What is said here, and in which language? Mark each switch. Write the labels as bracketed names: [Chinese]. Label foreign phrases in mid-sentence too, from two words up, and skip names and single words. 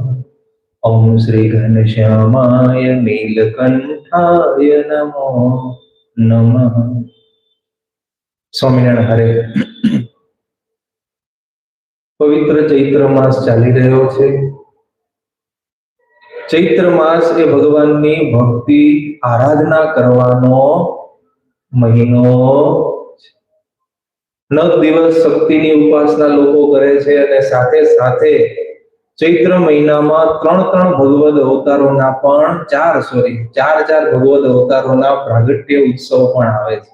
[Sanskrit] ओम श्री घनश्यामाय नीलकंठाय नमो नमः। स्वामीनारायण हरे। [Gujarati] પવિત્ર ચૈત્ર માસ ચાલી રહ્યો છે। ચૈત્ર માસ એ ભગવાનની ભક્તિ આરાધના કરવાનો મહીનો। 9 દિવસ શક્તિની ઉપાસના લોકો કરે છે અને સાથે સાથે ચૈત્ર મહિનામાં 3 ભગવદ અવતારોના પણ 4 ભગવદ અવતારોના પ્રાગટ્ય ઉત્સવ પણ આવે છે।